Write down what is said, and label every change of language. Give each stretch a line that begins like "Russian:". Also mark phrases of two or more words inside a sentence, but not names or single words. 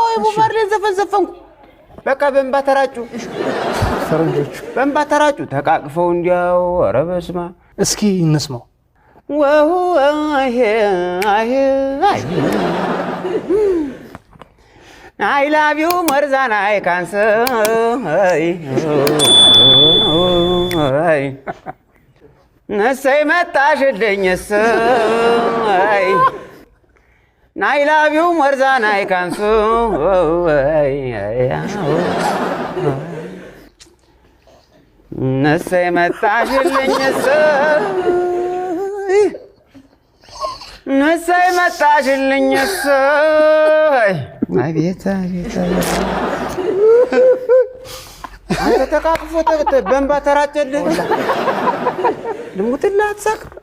Amharic: ቦማር ላይ ዘፈንኩ በቃ በእንባ ተራጩ ፈረንጆቹ በእንባ ተራጩ ተቃቅፈው እንዲያው ኧረ በስመ አብ እስኪ እንስማው
English: ዋው አይ I love you more than I can say
Amharic: ነሰይ መጣሽልኝ ሰይ
English: I love you more than I can say
Amharic: ነሰይ መጣሽልኝ ሰይ ነሰይ መጣሽልኝ ሰይ አቤት አንተ ተቃቅፎ በእንባ ተራጨልህ ልሙትልህ አትሳቅ